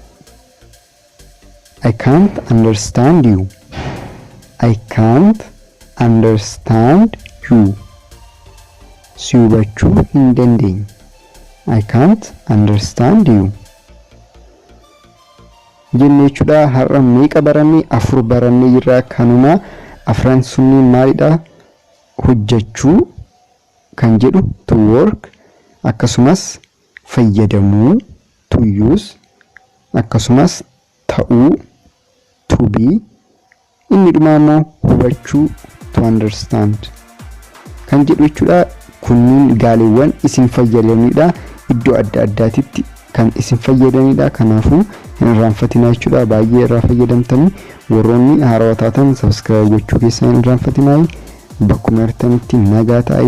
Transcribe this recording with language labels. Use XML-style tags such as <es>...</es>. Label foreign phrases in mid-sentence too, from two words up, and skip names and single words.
<en>I can't understand you. I can't understand you.</en> <om>Si hubachuu hin dandeenye.</om> <en>I can't understand you.</en> <om>Jennee jechuudha. Har'a meeqa barannee? 4 barannee jirra. Kanuma afran sunniin maalidha? Hojjechuu kan jedhu</om> <en>to work,</en> <om>akkasumas fayyadamuu</om> <en>to use,</en> <om>akkasumas ta'uu</om> <en>to be,</en> <om>inni dhumaa hubachuu</om> <en>to understand</en> <om>kan jedhu jechuudha. Kunniin gaaleewwan isin fayyadanidha. Iddoo adda addaatitti kan isin fayyadanidha. Kanaafuu hin irraanfatinaa jechuudha. Baay'ee irraa fayyadamtanii warroonni haarawaa taatan subscribe gochuu keessan hin irraanfatinaa. Bakkuma artanitti nagaa ta'aa.</om>